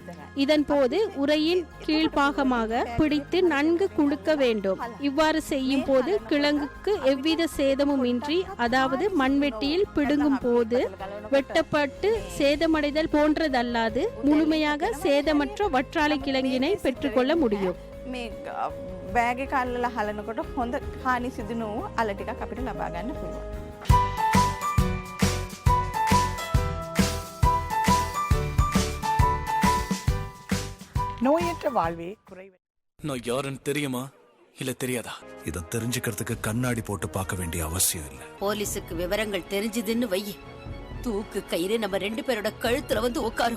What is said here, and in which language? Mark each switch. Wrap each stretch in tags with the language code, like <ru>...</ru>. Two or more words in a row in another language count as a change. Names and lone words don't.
<ta>இதன் போது உரையின் கீழ்பாகமாக பிடித்து நன்கு குலுக்க வேண்டும். இவ்வாறு செய்யும் போது கிழங்குக்கு எவ்வித சேதமும் இன்றி, அதாவது மண்வெட்டியில் பிடுங்கும் போது வெட்டப்பட்டு சேதமடைதல் போன்றதல்லாது முழுமையாக சேதமற்ற வற்றாலை கிழங்கினை பெற்றுக்கொள்ள முடியும்.</ta> <si>බෑගේ කල්ලල හලනකොට හොඳ හානි සිදු නොවූ අල ටිකක් අපිට ලබා ගන්න පුළුවන්.</si> <ta>நோயற்ற வாழ்வே குறைவு. நான் யாருன்னு தெரியுமா இல்ல தெரியாதா? இத தெரிஞ்சுக்கிறதுக்கு கண்ணாடி போட்டு பார்க்க வேண்டிய அவசியம் இல்ல. போலீஸுக்கு விவரங்கள் தெரிஞ்சதுன்னு வை, தூக்கு கயிறு நம்ம 2 பேரோட கழுத்துல வந்து உட்காரும்.</ta>